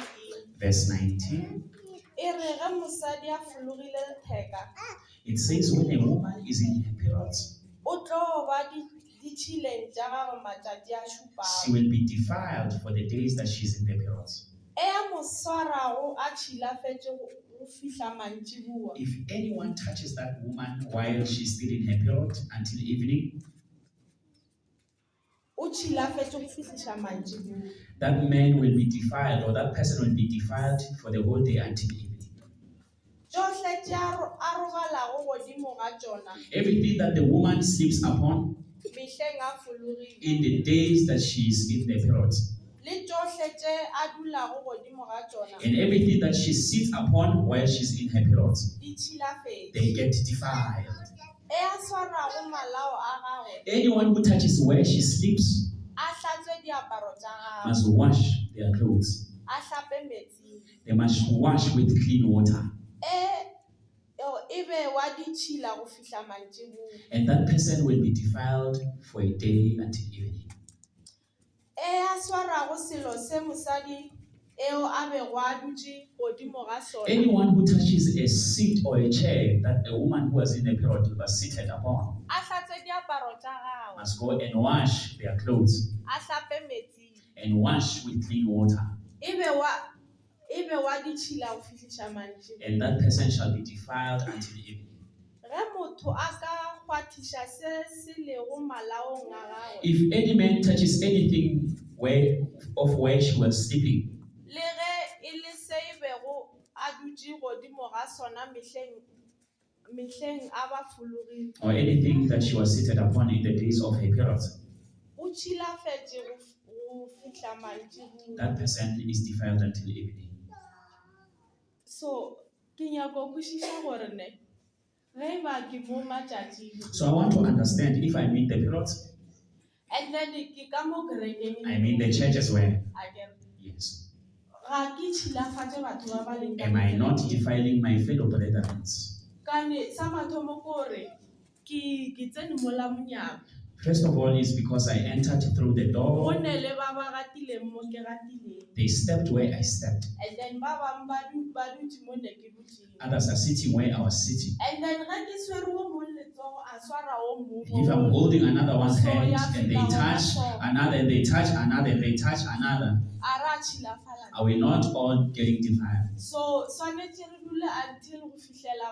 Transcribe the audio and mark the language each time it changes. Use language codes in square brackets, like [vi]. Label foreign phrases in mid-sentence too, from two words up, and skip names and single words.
[en] verse 19, it says when a woman is in her periods, she will be defiled for the days that she's in the periods. If anyone touches that woman while she's still in her period until evening, [nso] o tšhilafetse go fitlhiša mantšiboa. [en] That man will be defiled, or that person will be defiled for the whole day until evening. [nso] Tšohle tše a robalago godimo ga tšona [en] Everything that the woman sleeps upon [nso] mehleng a fologile, [en] in the days that she is in the period, [nso] le tšohle tše a dulago godimo ga tšona [en] and everything that she sits upon while she's in her period, [nso] di tšhilafetse. [en] they get defiled. [nso] E a swarago malao a gagwe [en] Anyone who touches where she sleeps [nso] a hlatswe diaparo tša gagwe, [en] must wash their clothes. [nso] a hlape metsing. [en] They must wash with clean water. [nso] E be wa di tšhila go fihla mantšiboa. [en] And that person will be defiled for a day until evening. [nso] E a swarago selo se mosadi eo a bego a dutše godimo ga sona [en] Anyone who touches a seat or a chair that a woman who was in a period was seated upon [nso] a hlatswe diaparo tša gagwe, [en] must go and wash their clothes [nso] a hlape metsing. [en] and wash with clean water. [nso] E be wa di tšhila go fihliša mantšiboa. [en] And that person shall be defiled until evening. [nso] Ge motho a ka hwathiša se se lego malaong a gagwe, [en] If any man touches anything where she was sleeping, [nso] le ge e le se e bego a dutše godimo ga sona mehleng a ba fologile, [en] or anything that she was seated upon in the days of her period, [nso] o tšhilafetše go fihla mantšiboa. [en] that person is defiled until evening. [nso] So ke nyako kwešiša gore ne ge ba ke mo matšatšing, [en] So I want to understand, if I mean the period, and then [nso] ke ka mo kerekeng [en] I mean the church as well. [nso] a kere, [en] Yes. [nso] ga ke tšhilafatše batho ba ba leng ka [en] Am I not [nso] kerekeng. [en] defiling my fellow brethren? [nso] Kane sa mathomo kore ke tsene mola monyako [en] First of all, is because I entered through the [nso] go [en] door. [nso] ne le ba ba gatileng mo ke gatileng, [en] They stepped where I stepped. and then [nso] ba bang ba dutse mo ne ke dutšeng, [en] Others are sitting where I was sitting. and then [nso] ge ke swere o mong letsogo a swara o [en] If I'm [nso] mongwe [en] holding another one's So, hand yeah, and they touch another, and they touch another, and they touch another, [nso] a re a tšhilafala. [en] are we not all getting defiled? [nso] So swanetše re dule until go fihlela